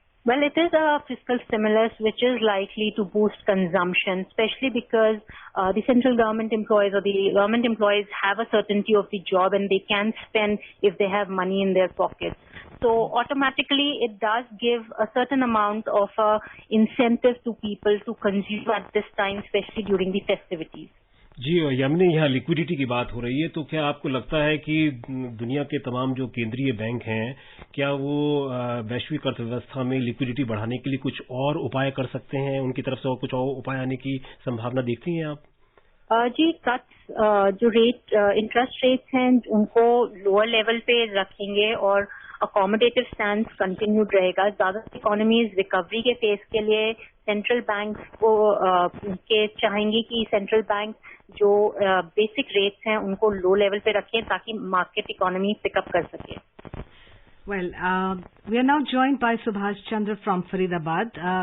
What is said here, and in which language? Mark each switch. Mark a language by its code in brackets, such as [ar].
[en] Well, it is a fiscal stimulus which is likely to boost consumption, especially because the central government employees or the government employees have a certainty of the job and they can spend if they have money in their pockets. So automatically it does give a certain amount of incentive to people to consume at this time, especially during the festivities. [hi] जी यामिनी, यहाँ liquidity की बात हो रही है, तो क्या आपको लगता है कि दुनिया के तमाम जो केंद्रीय बैंक हैं, क्या वो वैश्विक अर्थव्यवस्था में लिक्विडिटी बढ़ाने के लिए कुछ और उपाय कर सकते हैं? उनकी तरफ से और कुछ और उपाय आने की संभावना देखती हैं आप? जी, कट्स जो इंटरेस्ट रेट्स हैं उनको लोअर लेवल पे रखेंगे और अकोमोडेटिव स्टैंड कंटिन्यूड रहेगा. ज्यादातर इकोनॉमीज रिकवरी के फेज के लिए सेंट्रल बैंक को के चाहेंगे कि सेंट्रल बैंक जो बेसिक रेट्स हैं उनको लो लेवल पे रखें ताकि मार्केट इकोनॉमी पिकअप कर सके. [en] Well, we are now joined by Subhash Chandra from Faridabad.